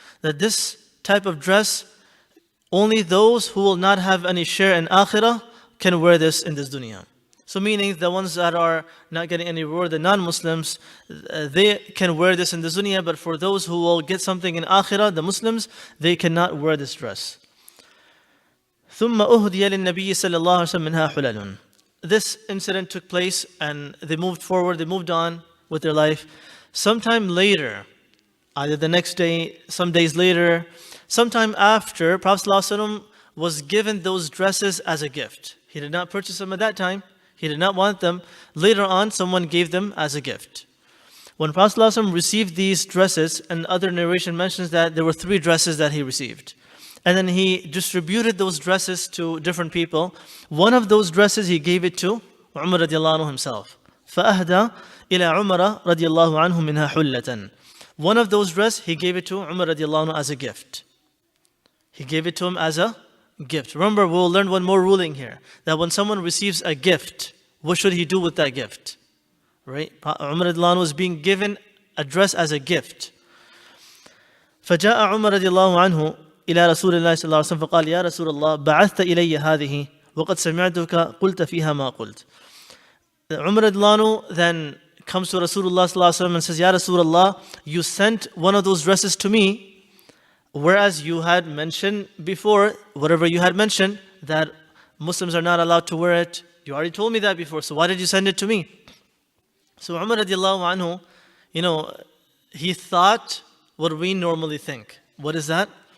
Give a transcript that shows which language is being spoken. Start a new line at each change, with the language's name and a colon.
English: That this type of dress, only those who will not have any share in akhirah can wear this in this dunya. So meaning the ones that are not getting any reward, the non-Muslims, they can wear this in the dunya, but for those who will get something in akhirah, the Muslims, they cannot wear this dress.
Arabic: ثم أهدي للنبي صلى الله عليه وسلم منها حلل.
English: This incident took place and they moved forward, they moved on with their life. Sometime later, either the next day, some days later, sometime after, Prophet ﷺ was given those dresses as a gift. He did not purchase them at that time. He did not want them. Later on, someone gave them as a gift. When Prophet ﷺ received these dresses, and other narration mentions that there were 3 dresses that he received. And then he distributed those dresses to different people. One of those dresses he gave it to Umar radiallahu anhu himself.
Arabic: فَأَهْدَى إِلَى عُمَرَ رَضِيَ اللَّهُ عَنْهُ مِنْهَا حُلَّةً.
English: One of those dresses he gave it to Umar radiallahu anhu as a gift. He gave it to him as a gift. Remember, we'll learn one more ruling here. That when someone receives a gift, what should he do with that gift? Right? Umar radiallahu anhu was being given a dress as a gift.
Arabic: فَجَاءَ عُمَرَ رَضِيَ اللَّهُ عَنْهُ إلى رسول الله صلى الله عليه وسلم فقال يا رسول الله بعثت إلي هذه وقد سمعتك قلت فيها ما قلت.
English: Umar radiallahu anhu then comes to Rasulullah
Arabic: صلى الله عليه وسلم
English: and says, Ya Rasulullah, you sent one of those dresses to me, whereas you had mentioned before, whatever you had mentioned, that Muslims are not allowed to wear it. You already told me that before, so why did you send it to me? So Umar radiallahu anhu, he thought what we normally think. What is that?